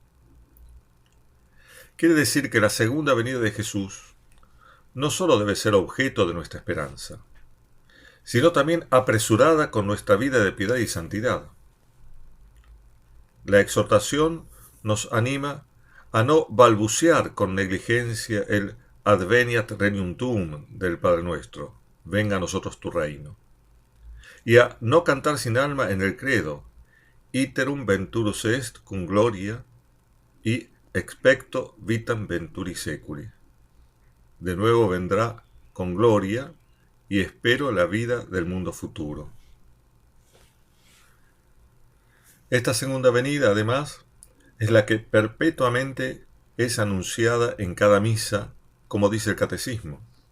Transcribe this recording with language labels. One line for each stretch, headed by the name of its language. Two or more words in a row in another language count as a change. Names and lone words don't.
Spanish: Quiere decir que la segunda venida de Jesús no solo debe ser objeto de nuestra esperanza, sino también apresurada con nuestra vida de piedad y santidad. La exhortación nos anima a no balbucear con negligencia el
Latin: Adveniat Regnum Tuum
Spanish: del Padre Nuestro, venga a nosotros tu reino, y a no cantar sin alma en el credo,
Latin: iterum venturus est cum gloria
Spanish: y
Latin: expecto vitam venturi seculi.
Spanish: De nuevo vendrá con gloria y espero la vida del mundo futuro. Esta segunda venida, además, es la que perpetuamente es anunciada en cada misa, como dice el catecismo.